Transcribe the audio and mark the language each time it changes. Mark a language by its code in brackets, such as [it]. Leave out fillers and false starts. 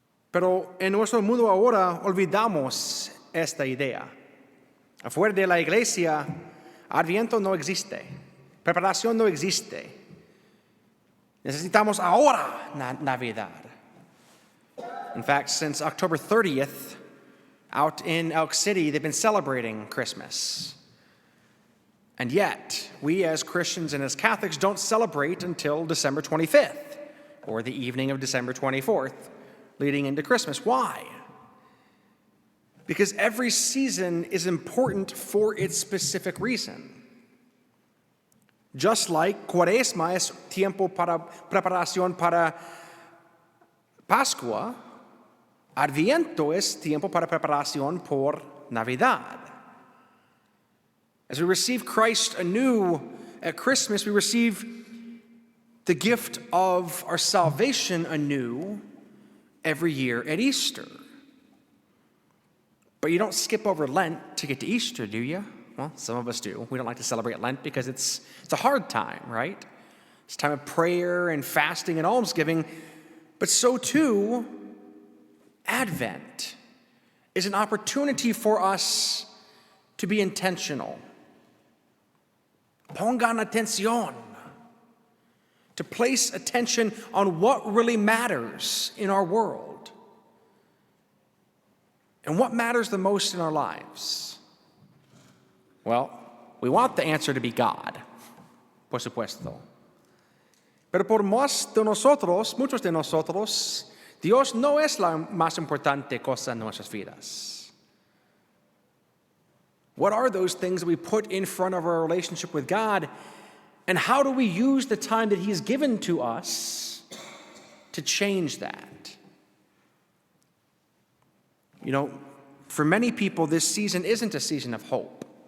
[es] Pero en nuestro mundo ahora olvidamos esta idea. Afuera de la iglesia, Adviento no existe, preparación no existe. Necesitamos ahora Navidad. [en] In fact, since October 30th, out in Elk City, they've been celebrating Christmas. And yet, we as Christians and as Catholics don't celebrate until December 25th, or the evening of December 24th, leading into Christmas. Why? Because every season is important for its specific reason. Just like [es] Cuaresma es tiempo para preparación para Pascua, Adviento es tiempo para preparación por Navidad. [en] As we receive Christ anew at Christmas, we receive the gift of our salvation anew every year at Easter. But you don't skip over Lent to get to Easter, do you? Well, some of us do. We don't like to celebrate Lent because it's a hard time, right? It's a time of prayer and fasting and almsgiving. But so too, Advent is an opportunity for us to be intentional. [es] Pongan atención. [en] To place attention on what really matters in our world. And what matters the most in our lives? Well, we want the answer to be God, [es] por supuesto. Pero por muchos de nosotros, Dios no es la más importante cosa en nuestras vidas. [en] What are those things that we put in front of our relationship with God? And how do we use the time that He has given to us to change that? You know, for many people, this season isn't a season of hope.